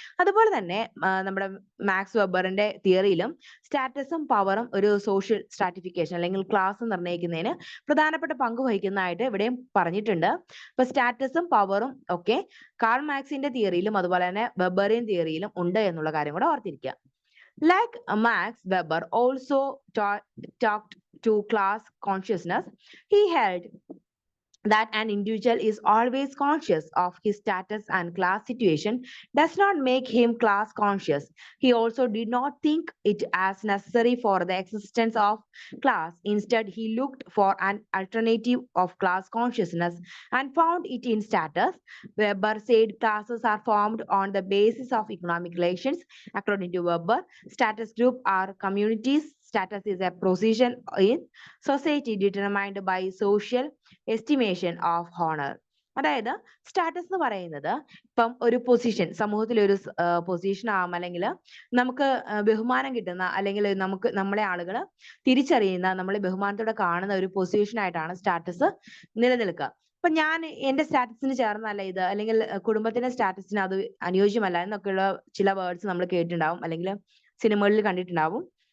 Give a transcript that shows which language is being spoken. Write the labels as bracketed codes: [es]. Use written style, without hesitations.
[ml] അതുപോലെ തന്നെ നമ്മുടെ മാക്സ് വെബറിന്റെ തിയറിയിലും സ്റ്റാറ്റസും പവറും ഒരു സോഷ്യൽ സ്ട്രാറ്റിഫിക്കേഷൻ അല്ലെങ്കിൽ ക്ലാസ് നിർണ്ണയിക്കുന്നതിന് പ്രധാനപ്പെട്ട പങ്ക് വഹിക്കുന്നതായിട്ട് ഇവിടെയും പറഞ്ഞിട്ടുണ്ട്. അപ്പൊ സ്റ്റാറ്റസും പവറും ഒക്കെ കാൾ മാർക്സിന്റെ തിയറിയിലും അതുപോലെ തന്നെ വെബറിയൻ തിയറിയിലും ഉണ്ട് എന്നുള്ള കാര്യം കൂടെ ഓർത്തിരിക്കുക. [en] Like Max Weber also talked to class consciousness, he held that an individual is always conscious of his status and class situation does not make him class conscious. He also did not think it as necessary for the existence of class. Instead, he looked for an alternative of class consciousness and found it in status. Weber said classes are formed on the basis of economic relations. According to Weber, status group are communities. Status is a position in society determined by social estimation of honor. [ml] അതായത് status എന്ന് പറയുന്നത് ഇപ്പം ഒരു position സമൂഹത്തിൽ ഒരു position ആവാം അല്ലെങ്കിൽ നമുക്ക് ബഹുമാനം കിട്ടുന്ന അല്ലെങ്കിൽ നമ്മളെ ആളുകൾ തിരിച്ചറിയുന്ന നമ്മളെ ബഹുമാനത്തോടെ കാണുന്ന ഒരു പൊസിഷൻ ആയിട്ടാണ് സ്റ്റാറ്റസ് നിലനിൽക്കുക. അപ്പൊ ഞാൻ എന്റെ സ്റ്റാറ്റസിന് ചേർന്നല്ല ഇത് അല്ലെങ്കിൽ കുടുംബത്തിന്റെ സ്റ്റാറ്റസിന് അത് അനുയോജ്യമല്ല എന്നൊക്കെയുള്ള ചില വേർഡ്സ് നമ്മൾ കേട്ടിട്ടുണ്ടാവും അല്ലെങ്കിൽ സിനിമകളിൽ കണ്ടിട്ടുണ്ടാവും.